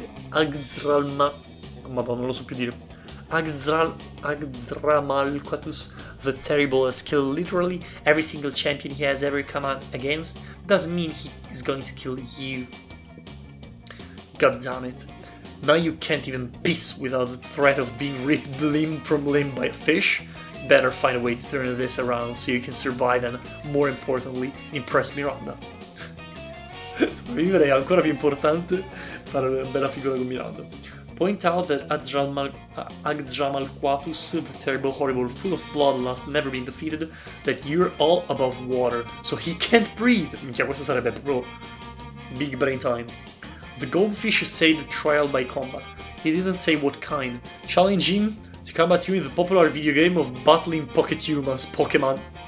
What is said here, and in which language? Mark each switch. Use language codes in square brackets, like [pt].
[it] Agzralma... Madonna, non lo so più dire. [en] Agzramalquatus the Terrible has killed literally every single champion he has ever come out against. Doesn't mean he is going to kill you. God damn it. Now you can't even piss without the threat of being ripped limb from limb by a fish. Better find a way to turn this around so you can survive and, more importantly, impress Miranda. [it] Vivere è ancora più importante fare una bella figura con Miranda. [en] Point out that Agzramalquatus, the terrible, horrible, full of bloodlust, never been defeated, that you're all above water, so he can't breathe. [it] Minchia, questo sarebbe proprio [en] big brain time. The goldfish said trial by combat. He didn't say what kind. Challenge him to combat you in the popular video game of battling pocket humans, Pokemon.